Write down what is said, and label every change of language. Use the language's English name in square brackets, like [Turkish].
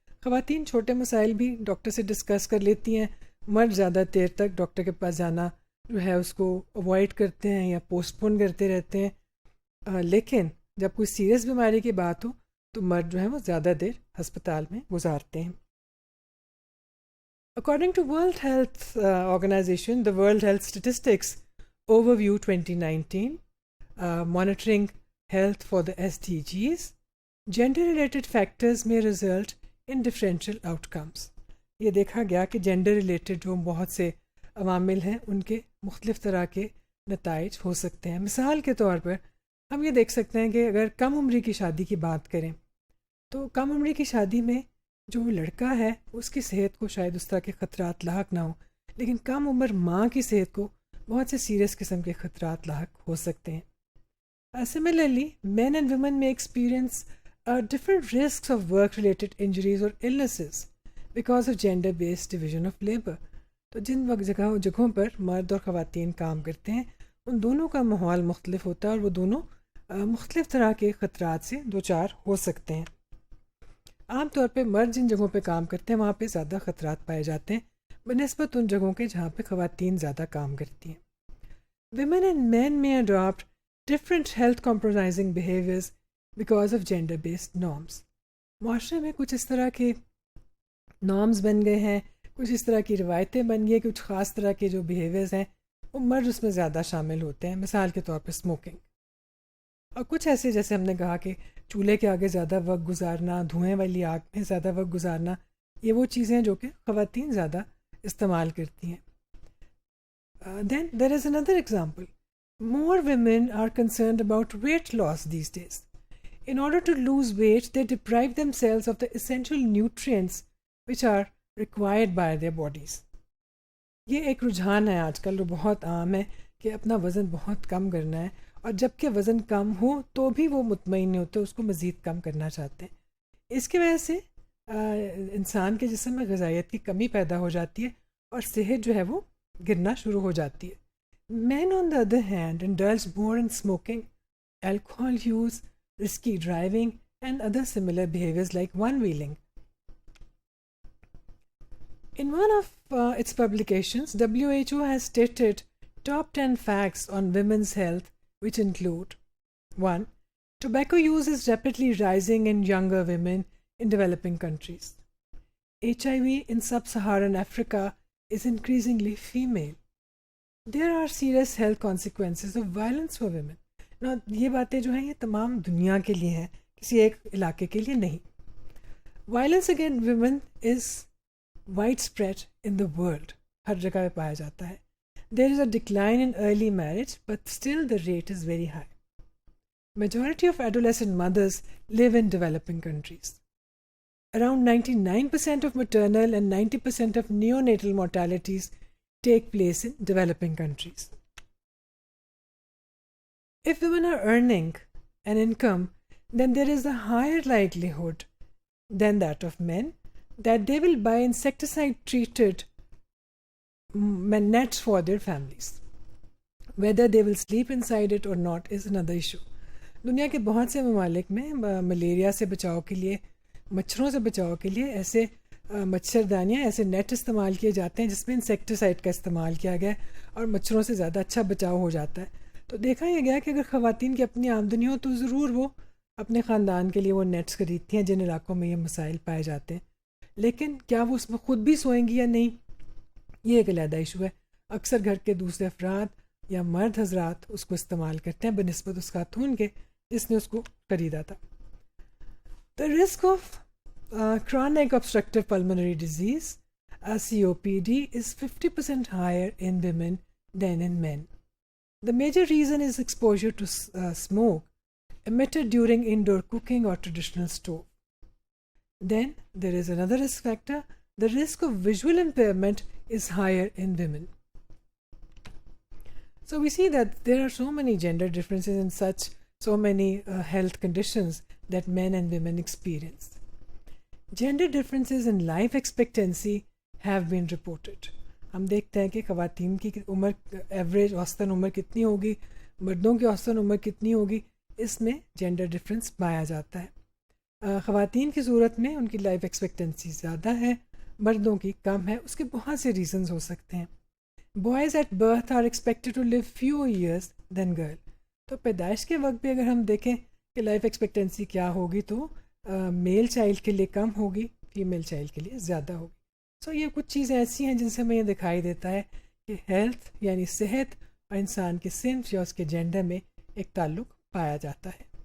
[Urdu] خواتین چھوٹے مسائل بھی ڈاکٹر سے ڈسکس کر لیتی ہیں، مرد زیادہ دیر تک ڈاکٹر کے پاس جانا جو ہے اس کو اوائڈ کرتے ہیں یا پوسٹ پون کرتے رہتے ہیں. لیکن جب کوئی سیریس بیماری کی بات ہو تو مرد جو ہے وہ زیادہ دیر ہسپتال میں گزارتے ہیں. [English] According to World Health Organization, the World Health Statistics Overview 2019, monitoring health for the SDGs, gender-related factors may result in differential outcomes. [Urdu] یہ دیکھا گیا کہ جینڈر ریلیٹڈ جو بہت سے عوامل ہیں ان کے مختلف طرح کے نتائج ہو سکتے ہیں. مثال کے طور پر ہم یہ دیکھ سکتے ہیں کہ اگر کم عمری کی شادی کی بات کریں تو کم عمری کی شادی میں جو لڑکا ہے اس کی صحت کو شاید اس طرح کے خطرات لاحق نہ ہوں، لیکن کم عمر ماں کی صحت کو بہت سے سیریس قسم کے خطرات لاحق ہو سکتے ہیں. [English] Similarly, men and women may experience different risks of work-related injuries or illnesses because of gender-based division of labor. [Urdu] تو جن جگہوں پر مرد اور خواتین کام کرتے ہیں ان دونوں کا ماحول مختلف ہوتا ہے اور وہ دونوں مختلف طرح کے خطرات سے دوچار ہو سکتے ہیں. عام طور پہ مرد جن جگہوں پہ کام کرتے ہیں وہاں پہ زیادہ خطرات پائے جاتے ہیں بنسبت ان جگہوں کے جہاں پہ خواتین زیادہ کام کرتی ہیں. [English] Women and men may adopt different health compromising behaviors because of gender-based norms. [Urdu] معاشرے میں کچھ اس طرح کے نارمز بن گئے ہیں، کچھ اس طرح کی روایتیں بن گئی، کچھ خاص طرح کے جو بیہیویئرز ہیں وہ مرد اس میں زیادہ شامل ہوتے ہیں. مثال کے طور پہ اسموکنگ، اور کچھ ایسے جیسے ہم نے کہا کہ چولہے کے آگے زیادہ وقت گزارنا، دھوئیں والی آگ میں زیادہ وقت گزارنا، یہ وہ چیزیں ہیں جو کہ خواتین زیادہ استعمال کرتی ہیں. [English] Then there is another example. More women are concerned about weight loss these days. In order to lose weight, they deprive themselves of the essential nutrients which are required by their bodies. [Urdu] یہ ایک رجحان ہے آج کل جو بہت عام ہے کہ اپنا وزن بہت کم کرنا ہے، اور جب کہ وزن کم ہو تو بھی وہ مطمئن نہیں ہوتے، اس کو مزید کم کرنا چاہتے ہیں. اس کی وجہ سے انسان کے جسم میں غذائیت کی کمی پیدا ہو جاتی ہے اور صحت جو ہے وہ گرنا شروع ہو جاتی ہے. [English] Men on the other hand indulge more in smoking, alcohol use, risky driving and other similar behaviors like one-wheeling. In one of its publications, WHO has stated top 10 facts on women's health, which include: 1. Tobacco use is rapidly rising in younger women in developing countries. HIV in sub-Saharan Africa is increasingly female. There are serious health consequences of violence for women. [Urdu] Now, یہ باتیں جو ہیں یہ تمام دنیا کے لیے ہیں, کسی ایک علاقے کے لیے نہیں. [English] Violence against women is widespread in the world. [Urdu] ہر جگہ پہ پایا جاتا ہے. [English] There is a decline in early marriage, but still the rate is very high. Majority of adolescent mothers live in developing countries. Around 99% of maternal and 90% of neonatal mortalities take place in developing countries. If women are earning an income, then there is a higher likelihood than that of men that they will buy insecticide-treated nets for their families. Whether they will sleep inside it or not is another issue. [Urdu] دنیا کے بہت سے ممالک میں malaria سے بچاؤ کے لیے, مچھروں سے بچاؤ کے لیے ایسے مچھردانیاں, ایسے نیٹ استعمال کیے جاتے ہیں جس میں انسیکٹیسائڈ کا استعمال کیا گیا اور مچھروں سے زیادہ اچھا بچاؤ ہو جاتا ہے. تو دیکھا یہ گیا کہ اگر خواتین کی اپنی آمدنی ہو تو ضرور وہ اپنے خاندان کے لیے وہ نیٹس خریدتی ہیں جن علاقوں میں یہ مسائل پائے جاتے ہیں. لیکن کیا وہ اس میں خود بھی سوئیں گی یا نہیں, یہ ایک علیحدہ ایشو ہے. اکثر گھر کے دوسرے افراد یا مرد حضرات اس کو استعمال کرتے ہیں بنسبت اس خاتون کے جس نے اس کو خریدا تھا. [English] The risk of chronic obstructive pulmonary disease, COPD, is 50% higher in women than in men. The major reason is exposure to smoke emitted during indoor cooking or traditional stove. Then there is another risk factor. The risk of visual impairment is higher in women. So we see that there are so many gender differences in so many health conditions that men and women experience. Gender differences in life expectancy have been reported. [Urdu] ہم دیکھتے ہیں کہ خواتین کی عمر average اوسطاً عمر کتنی ہوگی, مردوں کی اوسطاً عمر کتنی ہوگی, اس میں جینڈر ڈفرینس پایا جاتا ہے. خواتین کی صورت میں ان کی لائف ایکسپیکٹنسی زیادہ ہے, مردوں کی کم ہے. اس کے بہت سے ریزنز ہو سکتے ہیں. [English] Boys at birth are expected to live fewer years than girls. [Urdu] تو پیدائش کے وقت بھی اگر ہم دیکھیں کہ لائف ایکسپیکٹنسی کیا ہوگی تو میل چائلڈ کے لیے کم ہوگی, فیمیل چائلڈ کے لیے زیادہ ہوگی. سو یہ کچھ چیزیں ایسی ہیں جن سے ہمیں یہ دکھائی دیتا ہے کہ ہیلتھ یعنی صحت اور انسان کے صنف یا اس کے جینڈر میں ایک تعلق پایا جاتا ہے.